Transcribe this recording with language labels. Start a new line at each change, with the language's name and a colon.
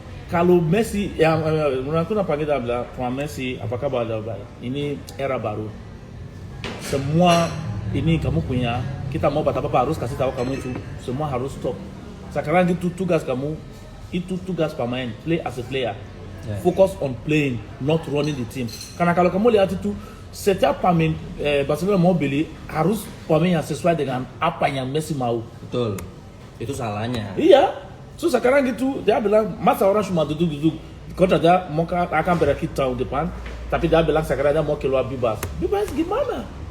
Indonesian: Kalau Messi yang menurut apa kita bilang sama Messi, apakah ada ini era baru. Semua ini kamu punya, kita mau apa harus kasih tahu kamu itu, semua harus stop. Sekarang itu tugas kamu, itu tugas pemain,
English: play as a player. Focus on playing, not running the team.
Indonesian: Karena kalau kamu lihat itu, setiap pemain Barcelona mau beli harus pemain yang sesuai dengan apa yang Messi mau. Betul. Itu salahnya. Iya. So sekarang gitu dia bilang masa orang cuma duduk kontrak dia mau akan berakhir tahun depan, tapi dia bilang sekarang dia mau keluar bebas gimana?